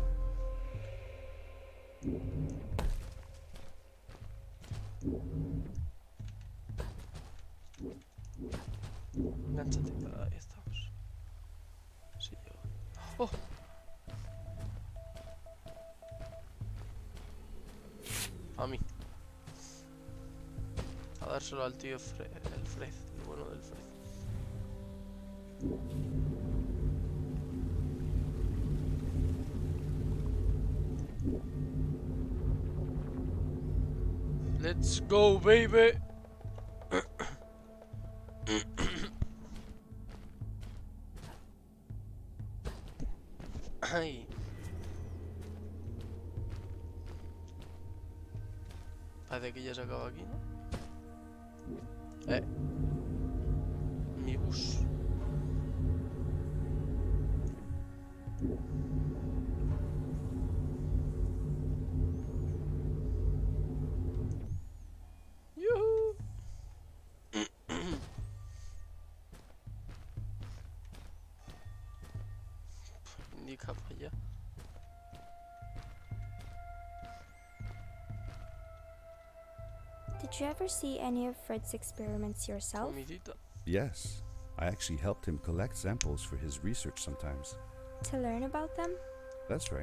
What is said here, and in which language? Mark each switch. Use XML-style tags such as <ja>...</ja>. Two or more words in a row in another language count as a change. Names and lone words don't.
<es>Engánchate. Ahí estamos. Sí, llego. ¡Oh! A mí. A dárselo al tío Fred, el bueno del Fred.</es> <en>Let's go, baby.</en> <es>Ay. Parece que ya se acaba aquí, ¿no? Mi bus. ¡Yuhu! Indica para allá.</es> <en>Did you ever see any of Fred's experiments yourself?</en> <es>Comidita.</es> <en>Yes, I actually helped him collect samples for his research sometimes. To learn about them? That's right.</en>